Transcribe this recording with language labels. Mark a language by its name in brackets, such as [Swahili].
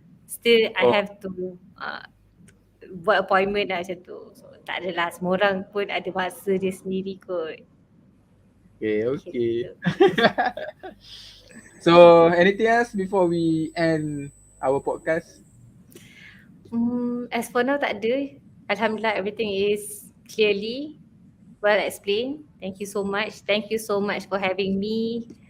[English] Still I have to [Malay] buat [English] appointment [Malay] lah macam tu. So tak adalah, semua orang pun ada masa dia sendiri kot. [English] Okay. So anything else before we end our podcast? As for now [Malay] tak ada. [English] Alhamdulillah everything is clearly well explained. Thank you so much. Thank you so much for having me.